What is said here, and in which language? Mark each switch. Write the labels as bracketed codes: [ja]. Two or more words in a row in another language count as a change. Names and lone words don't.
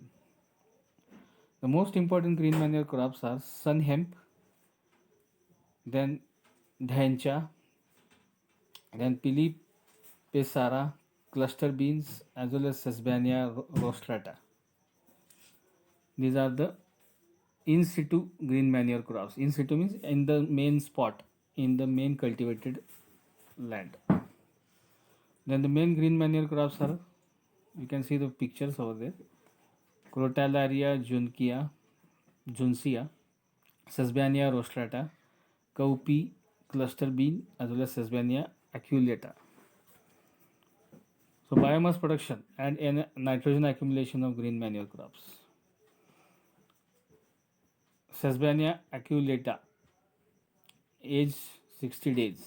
[en] The most important green manure crops are sun hemp, then dhencha, then pili pesara, cluster beans, as well as Sesbania rostrata. These are the in situ green manure crops. In situ means in the main spot, in the main cultivated land. Then the main green manure crops are, you can see the pictures over there. Crotalaria juncea, Sesbania rostrata, cowpea, cluster bean, as well as Sesbania aculeata. So biomass production and nitrogen accumulation of green manure crops. Sesbania aculeata, age 60 days.